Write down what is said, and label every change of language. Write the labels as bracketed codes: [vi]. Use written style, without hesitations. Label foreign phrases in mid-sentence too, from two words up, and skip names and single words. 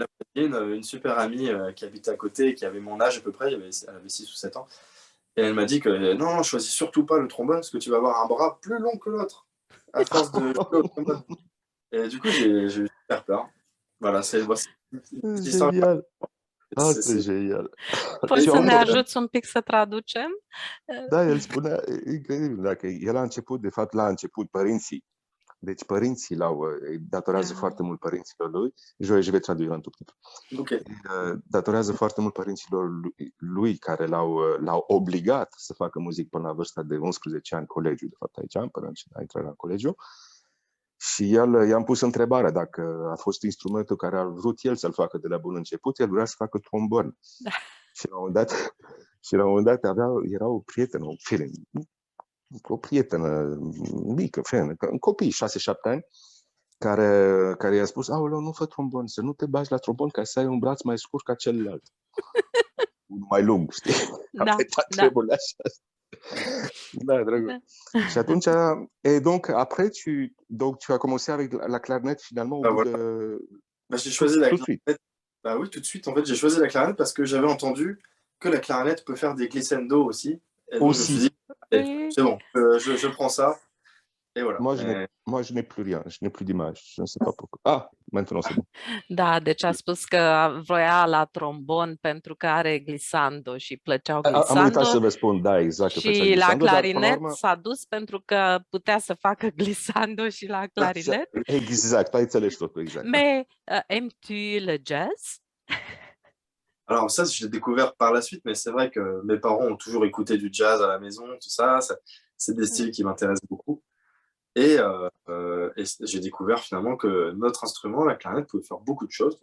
[fr] une super amie qui habitait à côté, qui avait mon âge à peu près, elle avait 6 ou 7 ans. Et elle m'a dit que non, non, choisis surtout pas le trombone parce que tu vas avoir un bras plus long que l'autre à force de jouer au trombone. Et du coup, j'ai eu super peur. Voilà, c'est une petite histoire. Génial. Ah, C'est- c'est c'est- génial. [ro] Poți Și să ne atunci, ajuți un pic să traducem? da, el spunea, e incredibil, dacă el a început, de fapt, la început, părinții. Deci părinții îi datorează Ah. foarte mult părinților lui. [fr] Je vais traduire un tout petit peu. Ok. [ro] Datorează foarte mult părinților lui care l-au obligat să facă muzică până la vârsta de 11 ani, colegiu, de fapt, aici, până a intrat la colegiu. Și el i-am pus întrebarea dacă a fost instrumentul care a vrut el să-l facă de la bun început, el vrea să facă trombon. Da. Și la un moment dat era o prietenă, o prietenă mică, un copii, 6-7 ani, care i-a spus, aoleu, nu fă trombon, să nu te bagi la trombon ca să ai un braț mai scurt ca celălalt. Mai lung, știi? Da, da. Treburile așa. Da, drăguț. Și atunci, [fr] et donc, après, tu as commencé avec la clarinette finalement au Bah, bout voilà. de... J'ai choisi la tout de suite. clarinette. Bah oui, tout de suite. En fait, j'ai choisi la clarinette parce que j'avais entendu que la clarinette peut faire des glissando aussi. Et donc, je me suis Aussi. dit, allez, c'est bon, je prends ça. Et voilà. Moi, je n'ai plus rien, je n'ai plus d'image, je ne sais pas pourquoi. Ah, maintenant c'est bon. [ro] Da, deci a spus că vroia la trombon pentru că are glissando și plăceau Am uitat glissando să vă spun, da, exact, că făcea și la glissando, dar până la clarinet urmă... s-a dus pentru că putea să facă glissando și la clarinet. Exact, ai înțeles totul, exact. [fr] Mais aimes-tu le jazz? Alors ça, je l'ai découvert par la suite, mais c'est vrai que mes parents ont toujours écouté du jazz à la maison, tout ça. C'est des styles qui m'intéressent beaucoup. Et j'ai découvert finalement que notre instrument, la clarinette, pouvait faire beaucoup de choses.